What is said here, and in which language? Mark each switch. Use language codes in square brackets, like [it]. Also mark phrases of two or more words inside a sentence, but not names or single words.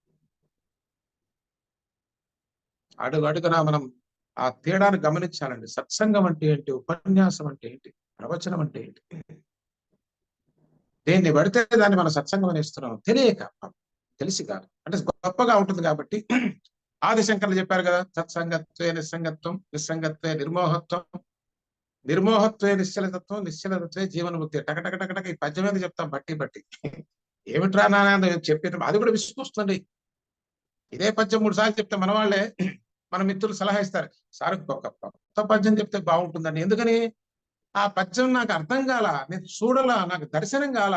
[te] అడుగు అడుగునా మనం ఆ తేడాను గమనించాలండి. సత్సంగం అంటే ఏంటి, ఉపన్యాసం అంటే ఏంటి, ప్రవచనం అంటే ఏంటి. దేన్ని పడితే దాన్ని మనం సత్సంగం అనేస్తున్నాం తెలియక, తెలిసి కాదు. అంటే గొప్పగా ఉంటుంది కాబట్టి. ఆదిశంకర్లు చెప్పారు కదా, [sa] సత్సంగత్వే నిస్సంగత్వం, నిస్సంగత్వే నిర్మోహత్వం, నిర్మోహత్వే నిశ్చలతత్వం, నిశ్చలతత్వే జీవన్ముక్తి. [te] టకటక టకటక ఈ పద్యం మీద చెప్తాం బట్టి బట్టి. ఏమిట్రా నాన్న చెప్పేది, అది కూడా విసుకొస్తుంది. ఇదే పద్యం 3 సార్లు చెప్తే మన వాళ్ళే, మన మిత్రులు సలహా ఇస్తారు, సార్ ఒక కొత్త పద్యం చెప్తే బాగుంటుందని. ఎందుకని? ఆ పద్యం నాకు అర్థం కాల, నేను చూడలా, నాకు దర్శనం కాల.